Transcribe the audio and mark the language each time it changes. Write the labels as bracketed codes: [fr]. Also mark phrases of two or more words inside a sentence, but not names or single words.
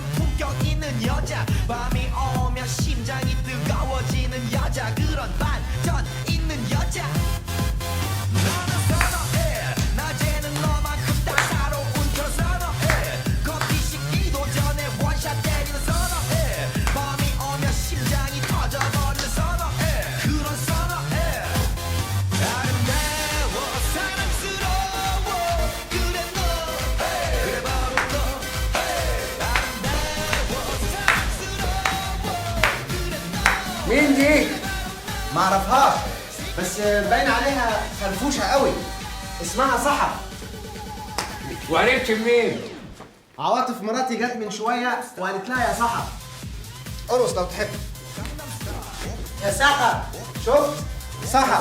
[ko] 품격 있는 여자 밤이 오면 심장이 뜨거워지는 여자 그런 반전 있는 여자 나는 선호해 낮에는 너만큼 따사로운 그런 선호해 커피 식기도 전에 원샷 때리는 선호해 밤이 오면 심장이 터져버리는 선호해 그런 선호해 아름다워 사랑스러워 그래 너 그래 바로 너 아름다워 사랑스러워 그래 너 [ar] مين دي؟ ما اعرفهاش بس باين عليها فرفوشه قوي. اسمها سحر. وعرفت منين؟ عواطف مراتي جت من شويه وقالت لها يا سحر. ارقص لو تحب. يا سحر شفت؟ سحر.